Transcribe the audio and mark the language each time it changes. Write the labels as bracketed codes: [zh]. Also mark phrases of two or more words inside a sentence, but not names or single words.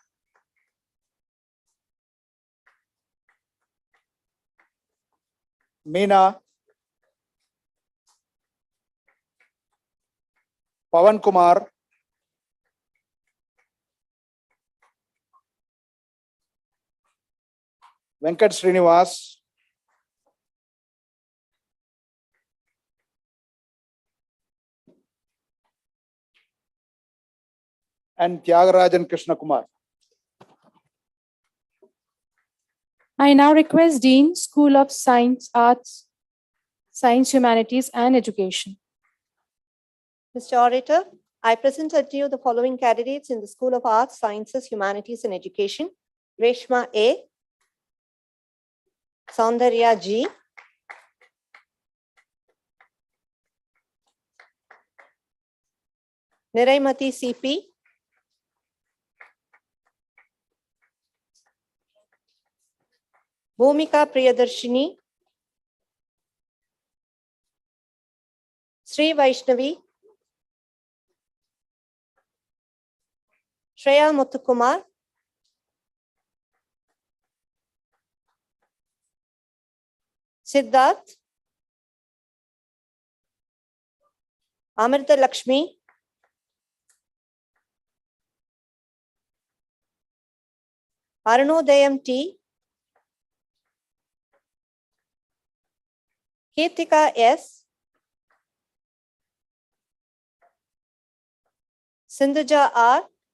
[en] Meena, Pavan Kumar, Venkat Srinivas, and Tyagarajan Krishna Kumar. I now request Dean, School of Science, Arts, Science, Humanities and Education. Mr. Orator, I present unto you the following candidates in the School of Arts, Sciences, Humanities and Education. Reshma A, Saundarya G, Niraimati CP, Bhumika Priyadarshini, Shri Vaishnavi, Shreya Muthukumar, Siddharth, Amrita Lakshmi, Arunodayam T, Kirtika S, Sindhuja R,